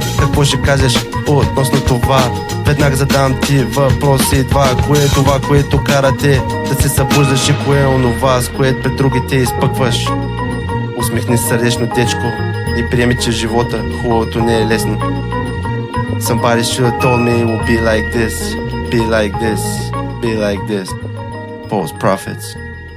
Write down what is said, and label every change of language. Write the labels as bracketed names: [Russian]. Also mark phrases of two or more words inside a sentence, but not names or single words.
[Bulgarian] Какво ще кажеш относно това? Веднага задам ти въпроси два. Кое е това, което кара те да се събуждаш, и кое е онова, с което пред другите изпъкваш? Усмихни сърдечно, дечко, и приеми, че живота хубавото не е лесно. [English] Somebody should have told me it would be like this, be like this, be like this. False prophets.